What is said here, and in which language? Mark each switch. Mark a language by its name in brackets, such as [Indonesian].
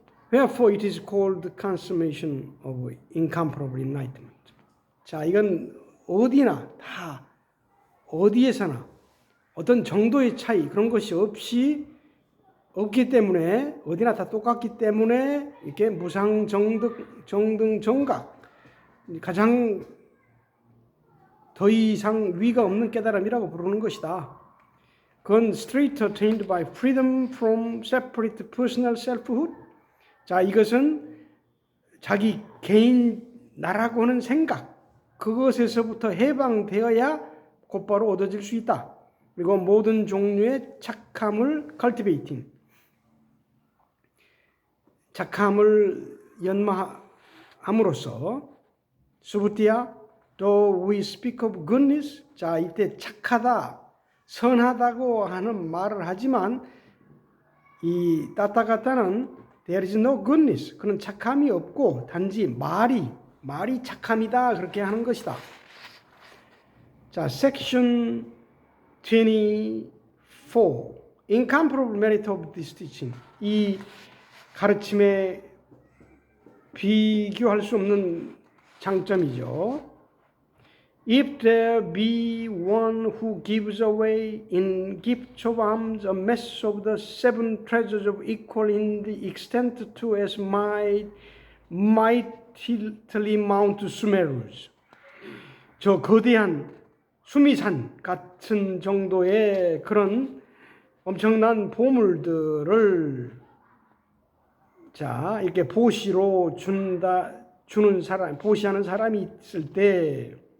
[English] Wherefore it is called the consummation of incomparable enlightenment. [Korean] 자, 이건 어디나 다 어디에서나 어떤 정도의 차이 그런 것이 없기 때문에 어디나 다 똑같기 때문에 이렇게 무상 정등 정각 가장 더 이상 위가 없는 깨달음이라고 부르는 것이다. [English] 그건 straight attained by freedom from separate personal selfhood. [Korean] 자, 이것은 자기 개인 나라고 하는 생각 그것에서부터 해방되어야 곧바로 얻어질 수 있다. 그리고 모든 종류의 착함을 cultivating. 착함을 연마함으로써 수부티야, [English] though we speak of goodness, [Korean] 자 이때 착하다, 선하다고 하는 말을 하지만 이 따따가타는 [English] there is no goodness, [Korean] 그는 착함이 없고 단지 말이 착함이다 그렇게 하는 것이다. 자, section 24. [English] Incomparable merit of this teaching. [Korean] 이 가르침에 비교할 수 없는 장점이죠. [English] If there be one who gives away in gifts of alms a mess of the seven treasures of equal in the extent to as mightily Mount Sumerus. [Korean] 저 거대한 수미산 같은 정도의 그런 엄청난 보물들을 자 이렇게 보시로 주는 사람, 보시하는 사람이 있을 때